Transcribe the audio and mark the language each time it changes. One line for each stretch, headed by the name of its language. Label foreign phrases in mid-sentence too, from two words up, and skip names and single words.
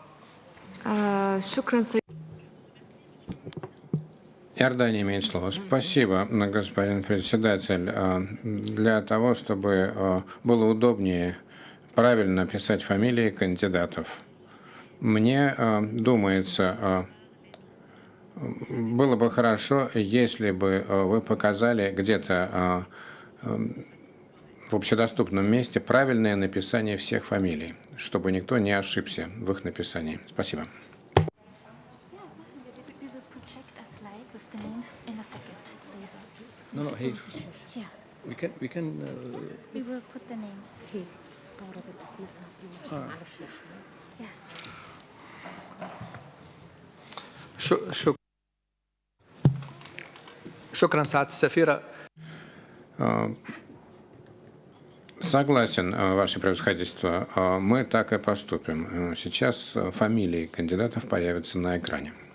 Arabic: شكرا سيد.
Russian: Иордания имеет слово. Спасибо, господин председатель. Для того, чтобы было удобнее правильно писать фамилии кандидатов, мне думается, было бы хорошо, если бы вы показали где-то в общедоступном месте правильное написание всех фамилий, чтобы никто не ошибся в их написании. Спасибо.
English: No, here. Yeah. We can. We will put the names here. Yeah.
Arabic: شكرا سعادة السفيرة.
Russian: Согласен, Ваше Превосходительство. Мы так и поступим. Сейчас фамилии кандидатов появятся на экране.